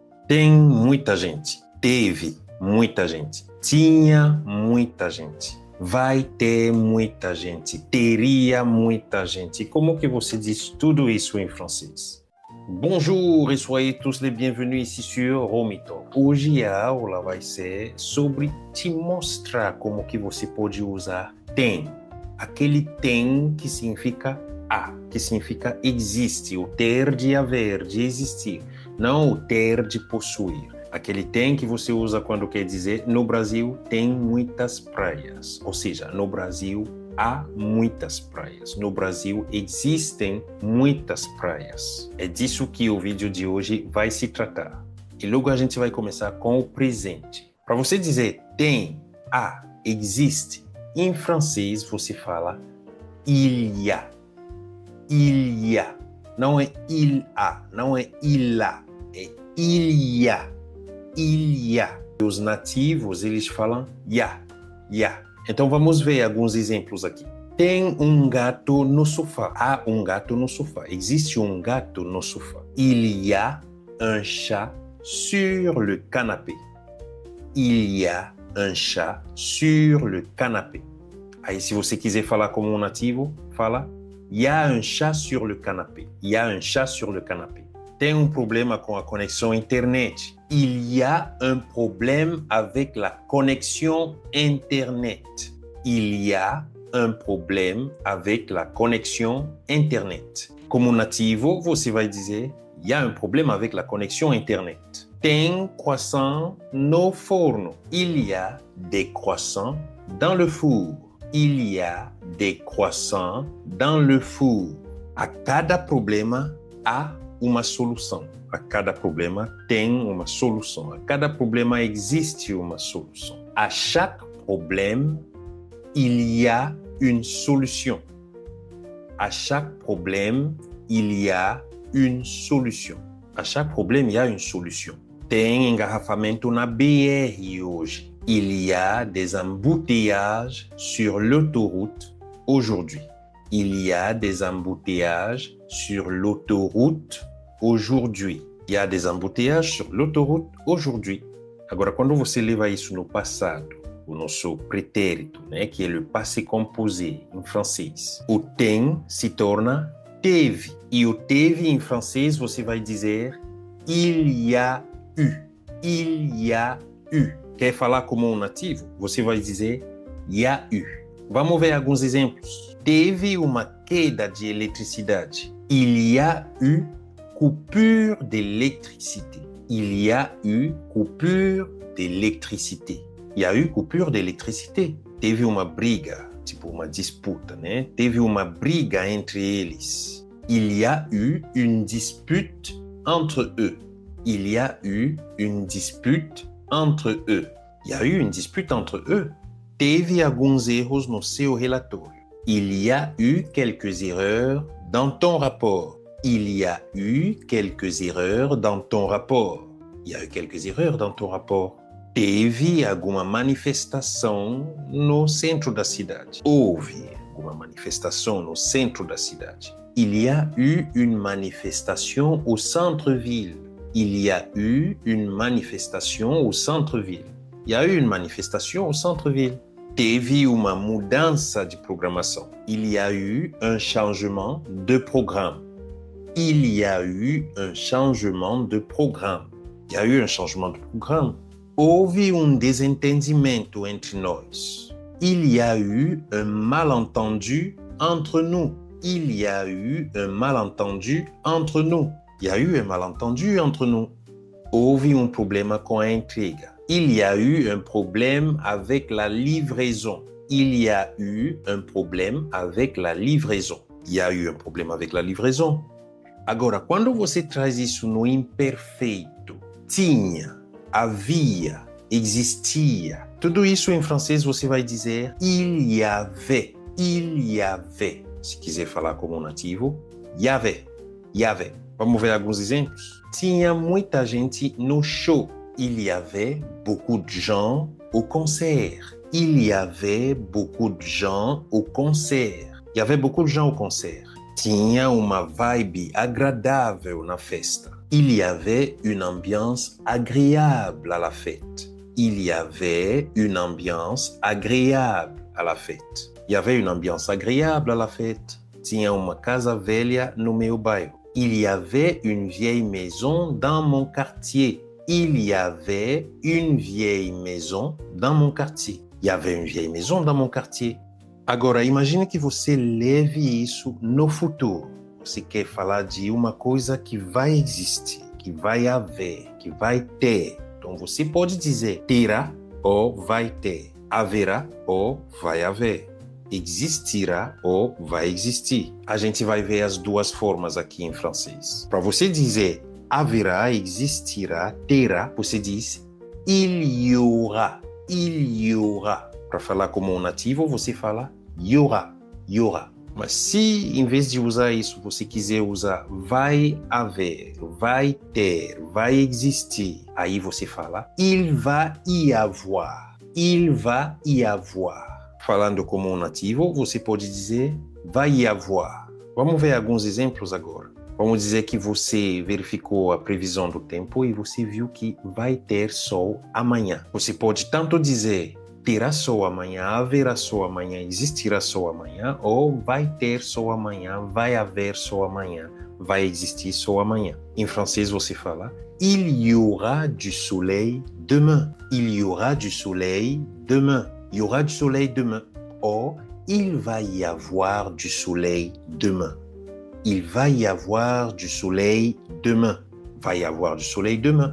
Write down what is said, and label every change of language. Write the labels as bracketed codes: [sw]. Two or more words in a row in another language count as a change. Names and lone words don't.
[pt] Tem muita gente. Teve muita gente. Tinha muita gente. Vai ter muita gente. Teria muita gente. Como que você diz tudo isso em francês? [fr] Bonjour et soyez tous les bienvenus ici sur Romito. [pt] Hoje a aula vai ser sobre te mostrar como que você pode usar tem. Aquele tem que significa que significa existe, o ter de haver, de existir, não o ter de possuir. Aquele tem que você usa quando quer dizer no Brasil tem muitas praias, ou seja, no Brasil há muitas praias. No Brasil existem muitas praias. É disso que o vídeo de hoje vai se tratar. E logo a gente vai começar com o presente. Para você dizer tem, há, existe, em francês você fala [fr] il y a. Il y a. [pt] Não é [fr] il a, [pt] não é [fr] il a, é il y a. Il y a. [pt] Os nativos, eles falam [fr] ya, ya. [pt] Então vamos ver alguns exemplos aqui. Tem um gato no sofá. Há um gato no sofá. Existe um gato no sofá. [fr] Il y a un chat sur le canapé. Il y a un chat sur le canapé. [pt] Aí se você quiser falar como um nativo, fala [fr] il y a un chat sur le canapé. Il y a un chat sur le canapé. [pt] Tem um problema com a conexão internet. [fr] Il y a un problème avec la connexion Internet. Il y a un problème avec la connexion Internet. [pt] Como nativo, você vai dizer [fr] il y a un problème avec la connexion Internet. [pt] Tem croissant no forno. [fr] Il y a des croissants dans le four. Il y a des croissants dans le four. [pt] A cada problema há uma solução. A cada problema tem uma solução. A cada problema existe uma solução. [fr] À chaque problème, il y a une solution. À chaque problème, il y a une solution. À chaque problème, il y a une solution. [pt] Tem engarrafamento na BR hoje. [fr] Il y a des embouteillages sur l'autoroute aujourd'hui. Il y a des embouteillages sur l'autoroute aujourd'hui. Il y a des embouteillages sur l'autoroute aujourd'hui. [pt] Agora, quando você leva isso no passado, o nosso pretérito, né, que é o [fr] passé composé [pt] em francês, o tem se torna teve. E o teve em francês você vai dizer [fr] il y a eu. Il y a eu. [pt] Quer falar como um nativo? Você vai dizer [fr] y a eu. [pt] Vamos ver alguns exemplos. Teve uma queda de eletricidade. [fr] Il y a eu coupure d'électricité. Il y a eu coupure d'électricité. Il y a eu coupure d'électricité. [pt] Teve uma briga, tipo uma disputa, né? Teve uma briga entre eles. [fr] Il y a eu une dispute entre eux. Il y a eu une dispute entre eux. Il y a eu une dispute entre eux. [pt] Teve alguns erros no seu relatório. [fr] Il y a eu quelques erreurs dans ton rapport. Il y a eu quelques erreurs dans ton rapport. Il y a eu quelques erreurs dans ton rapport. [pt] Teve alguma manifestação no centro da cidade. Houve alguma manifestação no centro da cidade. [fr] Il y a eu une manifestation au centre-ville. Il y a eu une manifestation au centre-ville. Il y a eu une manifestation au centre-ville. [pt] Teve uma mudança de programação. [fr] Il y a eu un changement de programme. Il y a eu un changement de programme. Il y a eu un changement de programme. [pt] Houve um desentendimento entre nós. [fr] Il y a eu un malentendu entre nous. Il y a eu un malentendu entre nous. Il y a eu un malentendu entre nous. [pt] Houve um problema com a entrega. [fr] Il y a eu un problème avec la livraison. Il y a eu un problème avec la livraison. Il y a eu un problème avec la livraison. [pt] Agora, quando você traz isso no imperfeito, tinha, havia, existia, tudo isso em francês você vai dizer [fr] il y avait, il y avait. [pt] Se quiser falar como um nativo, [fr] y avait, y avait. [pt] Vamos ver alguns exemplos? Tinha muita gente no show. [fr] Il y avait beaucoup de gens au concert. Il y avait beaucoup de gens au concert. Il y avait beaucoup de gens au concert. [pt] Tinha uma vibe agradável na festa. [fr] Il y avait une ambiance agréable à la fête. Il y avait une ambiance agréable à la fête. Il y avait une ambiance agréable à la fête. [pt] Tinha uma casa velha no meu bairro. [fr] Il y avait une vieille maison dans mon quartier. Il y avait une vieille maison dans mon quartier. Il y avait une vieille maison dans mon quartier. [pt] Agora, imagine que você leve isso no futuro. Você quer falar de uma coisa que vai existir, que vai haver, que vai ter. Então, você pode dizer terá ou vai ter. Haverá ou vai haver. Existirá ou vai existir. A gente vai ver as duas formas aqui em francês. Para você dizer haverá, existirá, terá, você diz [fr] il y aura, il y aura. [pt] Para falar como um nativo, você fala [fr] y aura, y aura. [pt] Mas se em vez de usar isso, você quiser usar vai haver, vai ter, vai existir, aí você fala [fr] il va y avoir, il va y avoir. [pt] Falando como um nativo, você pode dizer vai [fr] y avoir. [pt] Vamos ver alguns exemplos agora. Vamos dizer que você verificou a previsão do tempo e você viu que vai ter sol amanhã. Você pode tanto dizer terá sol amanhã, haverá sol amanhã, existirá sol amanhã, ou vai ter sol amanhã, vai haver sol amanhã, vai existir sol amanhã. Em francês você fala [fr] il y aura du soleil demain. Il y aura du soleil demain. Il y aura du soleil demain. Ou il va y avoir du soleil demain. Il va y avoir du soleil demain. Vai y avoir du soleil demain.